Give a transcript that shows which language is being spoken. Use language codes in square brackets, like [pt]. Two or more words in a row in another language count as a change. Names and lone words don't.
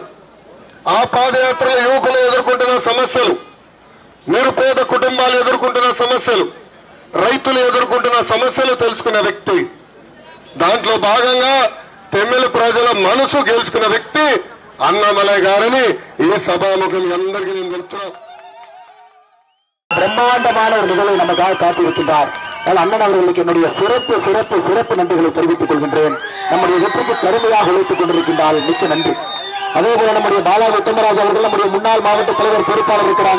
[te] ఆ పాదయాత్రలో యువకులు ఎదుర్కొంటున్న సమస్యలు, నిరుపేద కుటుంబాలు ఎదుర్కొంటున్న సమస్యలు, రైతులు ఎదుర్కొంటున్న సమస్యలు తెలుసుకున్న వ్యక్తి. దాంట్లో భాగంగా తమిళ ప్రజల మనసు గెలుచుకున్న వ్యక్తి అన్నమలై గారని ఈ సభాముఖులు అందరికీ నేను చెప్తున్నాను. [ta] பிரம்மாண்டமான ஒரு நிகழ்வை நமக்காக காத்திருக்கின்றார். அண்ணன் அவர்களுக்கு என்னுடைய சிறப்பு நன்றிகளை தெரிவித்துக் கொள்கின்றேன். நம்முடைய வெற்றிக்கு கடுமையாக உழைத்துக் கொண்டிருக்கின்றால் மிக்க நன்றி. அதேபோல நம்முடைய பாலா உத்தமராஜ் அவர்கள் நம்முடைய முன்னாள் மாவட்ட தலைவர் பொறுப்பாளர் இருக்கிறாங்க.